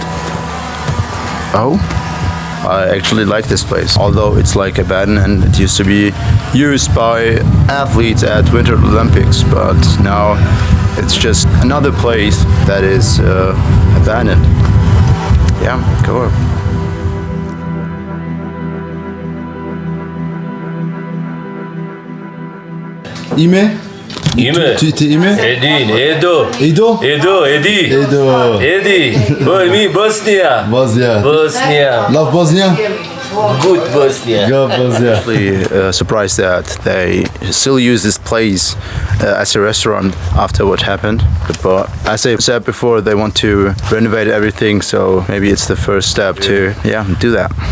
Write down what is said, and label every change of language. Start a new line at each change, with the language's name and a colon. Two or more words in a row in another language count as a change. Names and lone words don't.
English: Oh? I actually like this place, although it's like abandoned and it used to be used by athletes at Winter Olympics, but now it's just another place that is abandoned. Yeah, go on. Ime? Ime? Edin, Edo. Edo? Edo, Edi. Edo. Edi. Me, Bosnia. Bosnia. Bosnia. Love Bosnia? Good Bosnia. Good Bosnia. Actually surprised that they still use this place as a restaurant after what happened. But as I said before, they want to renovate everything, so maybe it's the first step to do that.